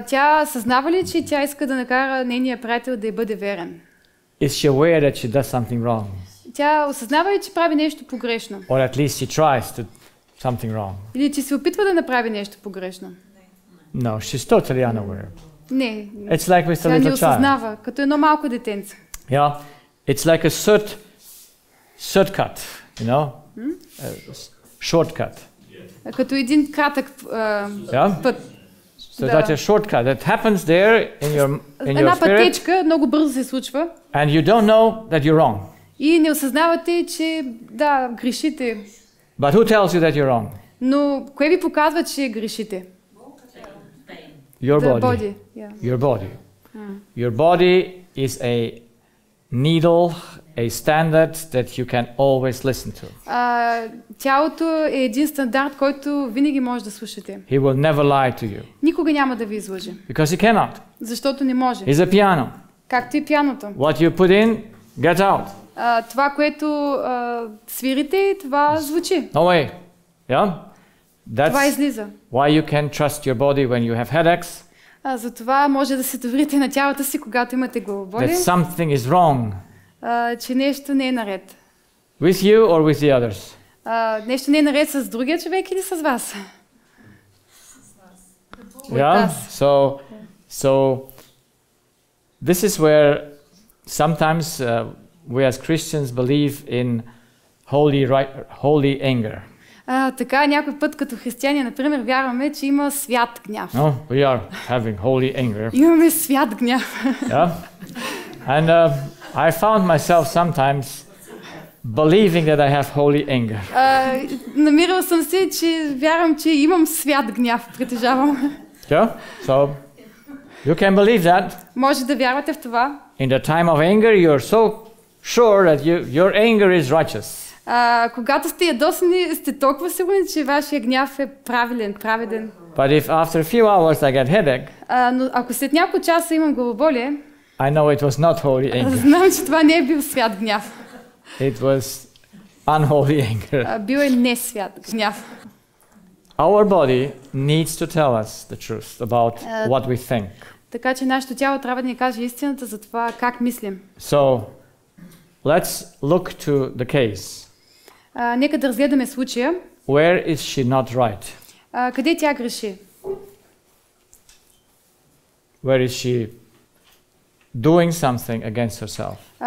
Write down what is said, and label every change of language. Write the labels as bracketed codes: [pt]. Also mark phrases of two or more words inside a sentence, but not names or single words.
[bg] Тя съзнава ли, че тя иска да накара нейния приятел да й бъде верен? [en] Is she aware that she does something wrong? [bg] Тя осъзнава ли, че прави нещо погрешно? [en] Or at least she tries to something wrong? [bg] Или че се опитва да направи нещо погрешно? [en] No, she's totally unaware. [bg] Не. [en] It's like with a [bg] Тя не [en] little child. [bg] осъзнава, като едно малко детенце. [en] Yeah, it's like a shortcut, you know, shortcut. [bg] Като един кратък път. [en] So that's a shortcut that happens there in your [bg] Една [en] spirit, [bg] пътечка много бързо се случва. [en] and you don't know that you're wrong. [bg] И не осъзнавате, че грешите. [en] But who tells you that you're wrong? [bg] Но кое ви показва, че грешите? [en] Your The body. body. Yeah. Your body. Your body is a needle, a standard that you can always listen to. [bg] Тялото е един стандарт, който винаги може да слушате. [en] He will never lie to you. [bg] Никога няма да ви излъже. [en] Because he cannot. [bg] Защото не може. [en] He's a piano. [bg] Както и пианото. [en] What you put in, gets out. [bg] Това, което свирите, това звучи. [en] No way. Yeah? [bg] Това [en] That's [bg] излиза. [en] why you can trust your body when you have headaches. [bg] Затова може да се доверите на тялото си, когато имате главоболие. [en] That something is wrong. [bg] Че нещо не е наред. [en] With you or with the others? [bg] Нещо не е наред с другия човек или с вас? [en] Yeah. So this is where sometimes we as Christians believe in holy anger. [bg] Така някой път като християни, например, вярваме, че има свят гняв. [en] No, we are having holy anger. [bg] Имаме свят гняв. [en] Yeah. And I found myself sometimes believing that I have holy anger. [bg] Намирал съм се, че вярвам, че имам свят гняв, притежавам. [en] Yeah. So you can believe that. [bg] Може да вярвате в това. [en] In the time of anger, you're so sure that your anger is righteous. [bg] Когато сте ядосани, сте толкова сигурни, че вашия гняв е праведен. [en] But if after a few hours I get headache, [bg] но ако след няколко часа имам главоболие, [en] I know it was not holy anger. [bg] Знам, че това не е бил свят гняв. [en] It was unholy anger. [bg] Бил е не свят гняв. [en] Our body needs to tell us the truth about what we think. [bg] Така че нашето тяло трябва да ни каже истината за това как мислим. [en] So let's look to the case. [bg] Нека да разгледаме случая. [en] Where is she not right? [bg] Къде тя греши? [en] Where is she doing something against herself?